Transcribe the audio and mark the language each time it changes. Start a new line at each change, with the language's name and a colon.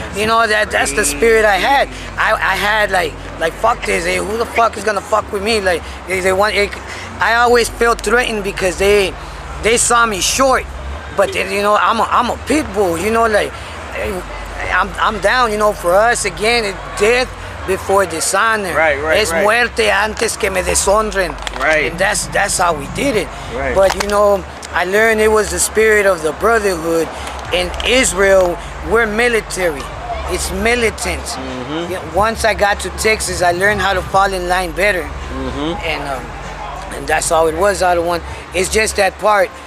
English: You know, that's the spirit I had. I had like fuck this, hey, who the fuck is gonna fuck with me? Like I always felt threatened because they saw me short, but you know, I'm a pit bull. You know, like I'm down. You know, for us again, it's death before dishonor.
Spanish: Es muerte antes que me deshonren.
English: And that's how we did it. But you know, I learned it was the spirit of the brotherhood. In Israel, we're military. It's militant. You know, once I got to Texas, I learned how to fall in line better. And that's how it was, out of one. It's just that part.